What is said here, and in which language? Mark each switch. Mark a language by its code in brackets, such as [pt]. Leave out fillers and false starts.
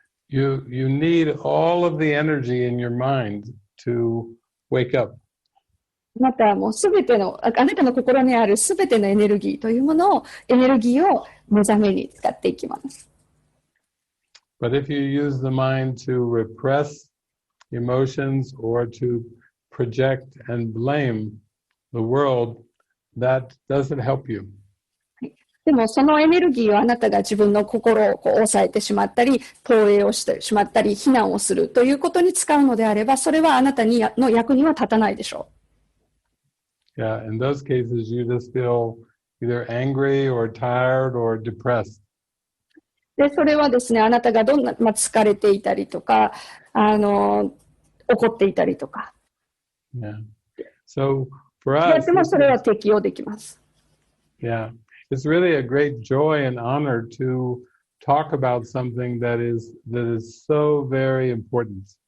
[en] You need all of the energy in your mind to wake up. [ja] あなたはもうあなたの心にあるすべてのエネルギーを目覚めに使っていきます。 [en] But if you use the mind to repress emotions or to project and blame the world, that doesn't help you. [ja] でもそのエネルギーをあなたが自分の心を抑えてしまったり、投影をしてしまったり、非難をするということに使うのであれば、それはあなたの役には立たないでしょう。 [en] Yeah, in those cases, you just feel either angry or tired or depressed. [ja] で、それはですね、あなたが疲れていたりとか、怒っていたりとか。 [en] Yeah. So for us, [ja] でもそれは適用できます。 [en] Yeah. it's really a great joy and honor to talk about something that is so very important.